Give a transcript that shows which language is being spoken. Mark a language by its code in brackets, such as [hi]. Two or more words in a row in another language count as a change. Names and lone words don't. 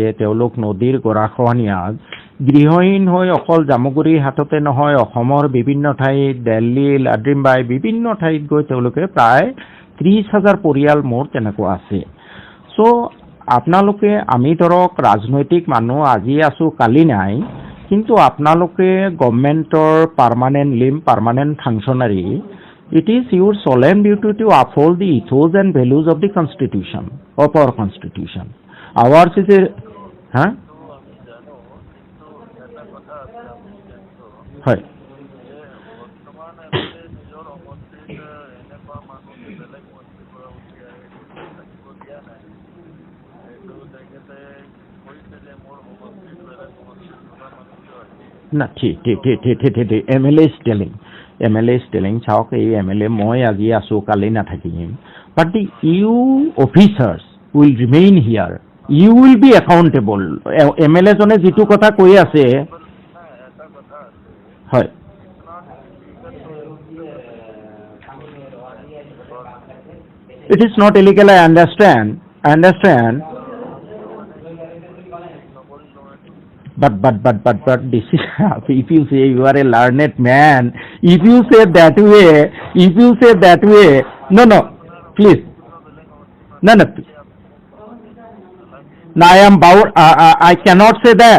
[as] তেওঁলোক নদীৰ গৰাখহনীয়াত গৃহহীন হৈ অকল জামুগুৰিহাটতে নহয়, অসমৰ বিভিন্ন ঠাইত, দিল্লী, লাড্ৰিমবাই, বিভিন্ন ঠাইত গৈ তেওঁলোকে প্ৰায় 30,000 পৰিয়াল মোৰ তেনেকুৱা আছে। চ' আপোনালোকে, আমি ধৰক ৰাজনৈতিক মানুহ, আজি আছোঁ কালি নাই, কিন্তু আপোনালোকে গভৰ্ণমেণ্টৰ [en] permanent limb, permanent functionary, it is your solemn duty to uphold the ethos and values of the Constitution, of our Constitution. Ours is a, [as] huh? হয়। না ঠিক [en] MLA is telling, [as] চাওক, এই MLA মই আজি আছোঁ কালি নাথাকিম, [en] but the you officers will remain here, you will be accountable. [as] MLA জনে যিটো কথা কৈ আছে, হয় [en] it is not illegal, I understand. But this is, if you say you are a learned man, if you say that way, no, please, no, I am bound, I cannot say that.